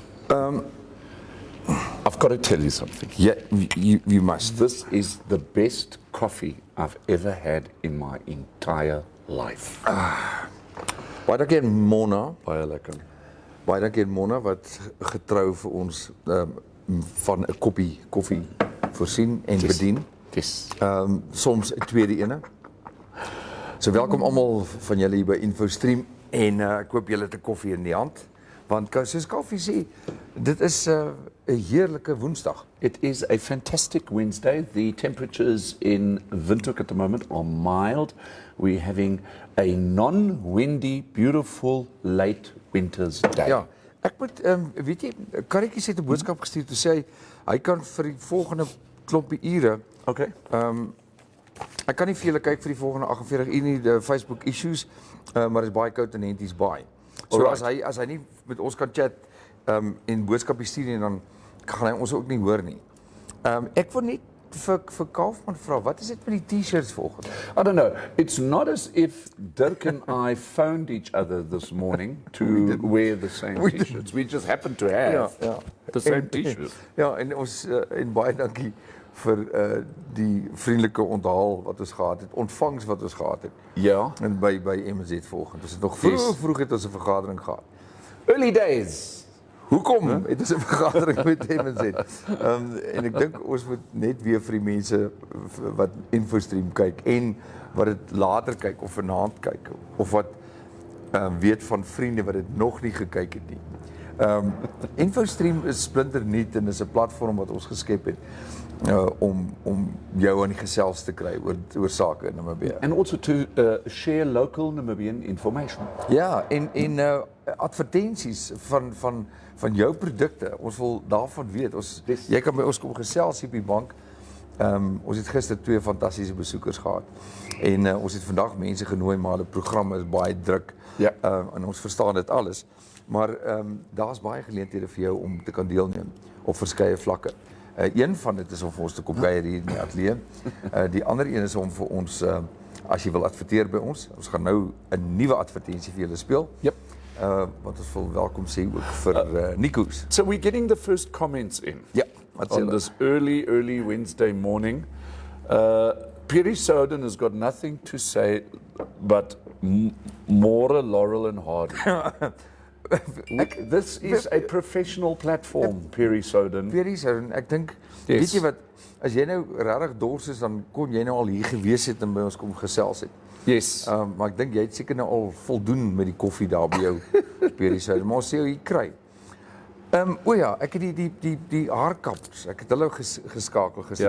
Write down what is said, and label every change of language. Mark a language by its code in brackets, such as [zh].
[en] I've got to tell you something. Yeah, you must. This is the best coffee I've ever had in my entire life. [af] Baie dankie aan Mona. Baie lekker. Baie dankie aan Mona wat getrou vir ons van 'n koppie koffie voorsien en bedien. [en] Yes. [af] Soms 'n tweede ene. So welkom almal van julle hier by Infostream en ek hoop julle het 'n koffie in die hand. Want soos Kaufeee sê, dit is 'n heerlike Woensdag. [en] It is a fantastic Wednesday. The temperatures in Windhoek at the moment are mild. We're having a non-windy, beautiful late winter's day. [af] Ja, ek moet weet jy, Karretjie het 'n boodskap gestuur toe sê hy kan vir die volgende klompie ure. [en] Okay. [af] Ek kan nie vir julle kyk vir die volgende 48 uur nie, die Facebook issues, maar dit is baie koud en Henties baie. So as hy nie met ons kan chat en boodskappe stuur nie, dan gaan hy ons ook nie hoor nie. Ek wil net vir Kaufman vra, wat is dit met die T-shirts volgende? [en] I don't know. It's not as if Dirk and I phoned each other this morning to wear the same T-shirts. We just happened to have the same T-shirts. [af] Ja, en ons en baie dankie vir die vriendelike onthaal wat ons gehad het, ontvangs wat ons gehad het. Ja. En by MZ volgende. Ons het nog vroeg het ons 'n vergadering gehad. [en] Early days. [af] Hoekom het ons 'n vergadering met MZ? En ek dink ons moet net weer vir die mense wat Infostream kyk en wat dit later kyk of vanaand kyk of wat weet van vriende wat dit nog nie gekyk het nie. Infostream is splinternuut en is 'n platform wat ons geskep het om jou aan die gesels te kry oor sake in Namibia. [en] And also to share local Namibian information. [af] Ja, en advertensies van jou produkte. Ons wil daarvan weet. Jy kan by ons kom gesels hier by die bank. Ons het gister 2 fantastiese besoekers gehad. En ons het vandag mense genooi, maar die programme is baie druk. Ja. En ons verstaan dit alles. Maar daar's baie geleenthede vir jou om te kan deelneem op verskeie vlakke. Een van dit is om vir ons te kom kuier hier in die ateljee. Die ander een is om vir ons, as jy wil adverteer by ons gaan nou 'n nuwe advertensie vir julle speel. [en] Yep. [af] Wat ons wil welkom sê ook vir Nikos. [en] So we're getting the first comments in. [af] Ja. [en] On this early Wednesday morning. Piri Soden has got nothing to say but more Laurel and Hardy. This is a professional platform, Piri Soden. [af] Piri Soden, ek dink, [en] Yes. [af] weet jy wat, as jy nou regtig dors is, dan kon jy nou al hier gewees het en by ons kom gesels het. [en] Yes. [af] Maar ek dink jy het seker nou al voldoen met die koffie daar by jou, Piri Soden, maar ons sê jy kry. O ja, ek het die haarkappers, ek het hulle geskakel gister.